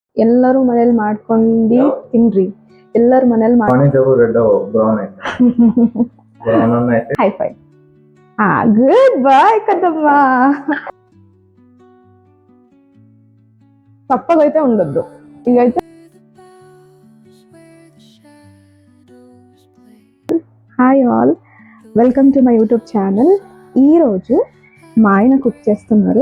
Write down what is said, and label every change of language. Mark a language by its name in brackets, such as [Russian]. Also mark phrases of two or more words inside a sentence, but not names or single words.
[Kannada] ಎಲ್ಲರೂ ಮನೇಲಿ ಮಾಡ್ಕೊಂಡು ತಿನ್ರಿ. ಎಲ್ಲರೂ ಮನೇಲಿ [English] hi fi. good boy [Telugu] కదమ్మ. తప్పగైతే ఉండొద్దు. [English] ఇదైతే hi all, welcome to my YouTube channel. [Telugu] ఈరోజు మా ఆయన కుక్ చేస్తున్నారు.